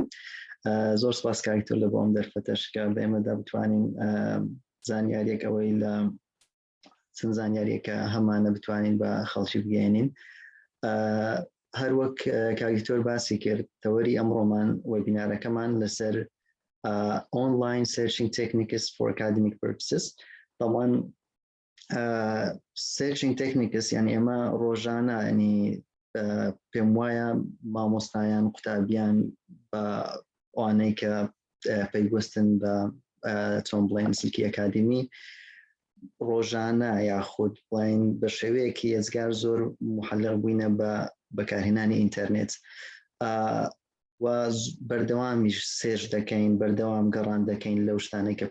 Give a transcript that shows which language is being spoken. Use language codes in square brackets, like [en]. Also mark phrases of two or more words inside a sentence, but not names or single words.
[ckb] زۆر سپاس کاکتۆر لە بۆ ئەم دەرفەتەشکە بە ئێمەدا بتوانین زانیاریەک ئەوەی لە چەند زانیاریەکە هەمانە بتوانین بە خەڵکی بگەێنین. هەروەک کاکتۆر باسی کرد تەوەری ئەمڕۆمان وێبینارەکەمان لەسەر [en] online searching techniques for academic purposes. [ckb] طبعا [en] searching techniques [ckb] يعني ئێمە ڕۆژانە ینی پێم وایە مامۆستایان قوتابیان بە ئەوانەی کە پەیوەستن بە چۆن بڵێن سلکی ئەکادیمی ڕۆژانە یاخود بڵێن بە شێوەیەکی ێزگار زۆر محەلق بووینە بە بەکارهێنانی ئینتەرنێت و بەردەوامیش سێژ دەکەین بەردەوام گەڕان دەکەین لەو شتانەی کە